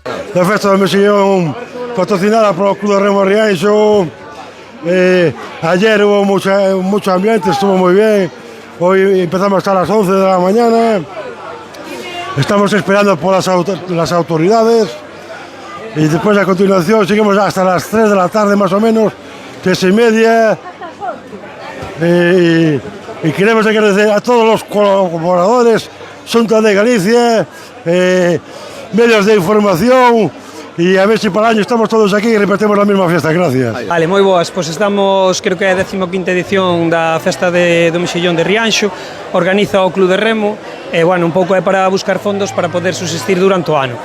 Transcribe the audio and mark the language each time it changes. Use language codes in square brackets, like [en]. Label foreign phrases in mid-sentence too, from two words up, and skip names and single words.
[gl] da festa do Mexillón patrocinada polo Club de Remo Rianxo. [es] Ayer hubo mucho ambiente, estuvo muy bien. Hoy empezamos hasta las 11 de la mañana. Estamos esperando por las autoridades y después a continuación seguimos hasta las 3 de la tarde más o menos, 3:30. Y queremos agradecer a todos los colaboradores, [gl] Xunta de Galicia, medios de información, e a ver se para o año estamos todos aquí e repetimos a mesma festa. Gracias. Vale, moi boas, pois estamos, creo que é a 15ª edición da festa do Mexillón de Rianxo, organiza o Club de Remo, e, bueno, un pouco é para buscar fondos para poder subsistir durante o ano.